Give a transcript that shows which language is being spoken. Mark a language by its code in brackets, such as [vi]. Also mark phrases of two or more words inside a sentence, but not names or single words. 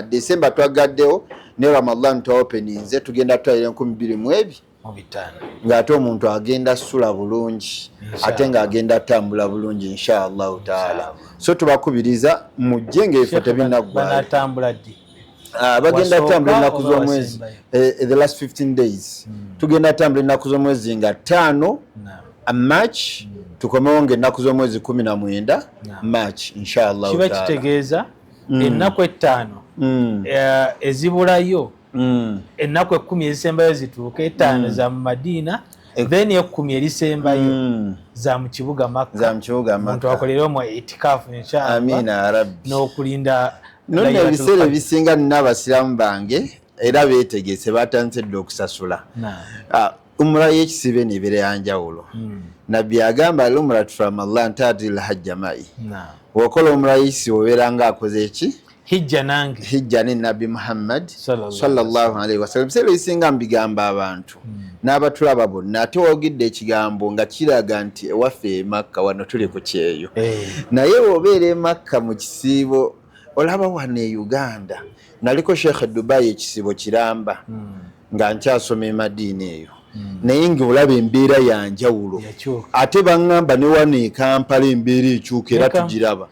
[lg] December twagaddewo ne Ramadan twaopeninze tugenda tutwalira 2025 ng'ate omuntu agenda sula bulungi ate ng'agenda atambula bulungi [ar] إن شاء الله تعالى. [lg] So tubakubiriza mujje ng'ebifo tebinaggwaawo bagenda tambula ennaku z'omwezi [en] the last 15 days [lg] tugenda tambula ennaku z'omwezi nga 5 March tukomewo ng'ennaku z'omwezi 19 March [ar] إن شاء الله. [lg] Kiba kitegeeza ennaku 5 ezibulayo ennaku 10 ezisembayo zituuke 5 za mu Madina then 10 erisembayo za mu kibuga Makka. Omuntu akolere mu itikafu [ar] إن شاء الله. آمين يا رب. [lg] N'okulinda none ebiseera ebisinga nina abasiraamu bange era beetegese batandise okusasula umra y'ekisibe nebeera yanjawulo. Nabbi agamba [ar] العمرة في رمضان تعدل حجة معي. [lg] Wokola umra y'ekisibe obeera nga akoze eki hijja ne Nabbi Muhammad [ar] صلى الله عليه وسلم. [lg] Ebiseera ebisinga mbigamba abantu n'abatulaba bonna ate wogidde ekigambo nga kiraga nti ewaffe e Makka wano tuli ku kyeyo naye wobeera e Makka mu kisiibo olaba wano e Uganda naliko Sheikh Dubai ekisibo kiramba nga nkyasoma e Madina eyo naye ng'olaba embeera yanjawulo ate baŋŋamba ne wano e Kampala embeera ekyuka era tugiraba